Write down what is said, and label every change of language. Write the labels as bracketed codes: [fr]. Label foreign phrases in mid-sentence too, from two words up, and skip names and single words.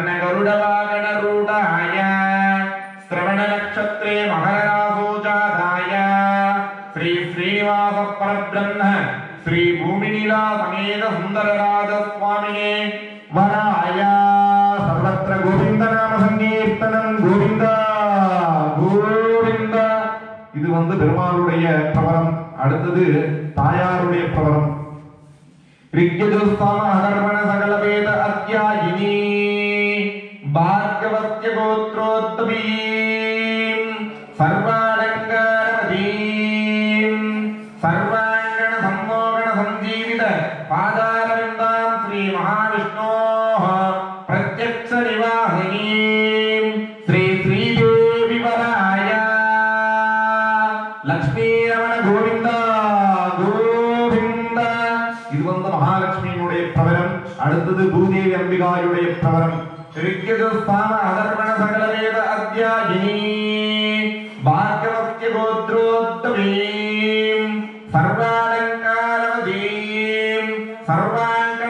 [sa] गरुड़ वागण रूढ़ाय श्रवण नक्षत्रे मकर रासो जाताय श्री श्रीनिवास परब्रह्म श्री भूमिनीला समेत सुंदर राज स्वामिने वराय सर्वत्र गोविंद नाम संकीर्तनं गोविंद गोविंद। [ta] இது வந்து பெருமாளுடைய பிரபலம். அடுத்தது தாயாருடைய பிரபலம். [sa] ऋग्यजुस्साम अधर्वण सकल वेद अध्यायिनी भार्गवस्य गोत्रोद्भवी सर्वालंकारवतीं सर्वांगण सम्मोहन संजीवित पादारविन्दां श्री महाविष्णोः प्रत्यक्ष निवासिनीं श्री श्रीदेवी वराय लक्ष्मी रमण गोविंद गोविंद [ta] இது வந்து மகாலட்சுமியினுடைய பிரபலம். அடுத்தது பூதேவி அம்பிகாயுடைய பிரபலம். [sa] ऋग्यजुस्तान अधर्वण सकल वेद अध्यायिनी भार्गवस्य गोत्रोत्तमीं सर्वालंकारवतीं सर्वांगण